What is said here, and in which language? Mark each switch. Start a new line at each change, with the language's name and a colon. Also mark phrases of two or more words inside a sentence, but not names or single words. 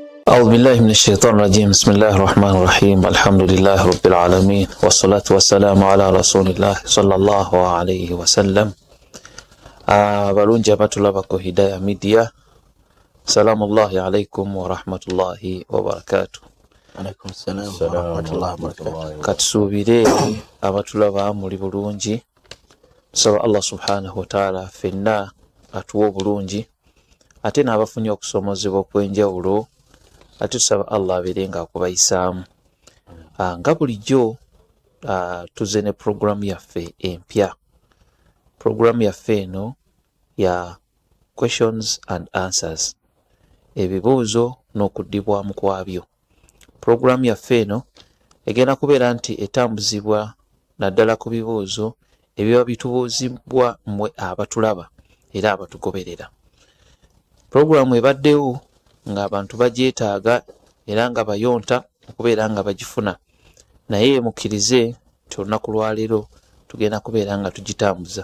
Arabic: أعوذ بالله من الشيطان الرجيم. بسم الله الرحمن الرحيم. الحمد لله رب العالمين والصلاة والسلام على رسول الله صلى الله عليه وسلم.
Ganda: balungi abatulaba ku Hidaya Media,
Arabic: سلام الله عليكم ورحمة الله وبركاته. عليكم السلام ورحمة الله وبركاته.
Ganda: Katusubire abatulaba muli bulungi, tusaba Allah
Arabic: سبحانه وتعالى
Ganda: fenna atuwa obulungi, ate n'abafunye okusomozebwa okwenjawulo ate tusaba Allah abeerenga akubayisaamu. Nga bulijjo tuze ne programu yaffe empya. Programu yaffe eno ya
English: questions and answers,
Ganda: ebibuuzo n'okuddibwamu kwabyo. Programu yaffe eno egenda kubeera nti etambuzibwa naddala ku bibuuzo ebiba bitubuuzibwa mmwe abatulaba era abatugoberera. Programu ebaddewo ng'abantu bagyetaaga era nga bayonta okubeera nga bagifuna, naye mukkirize nti olunaku lwaleero tugenda kubeera nga tugitambuza.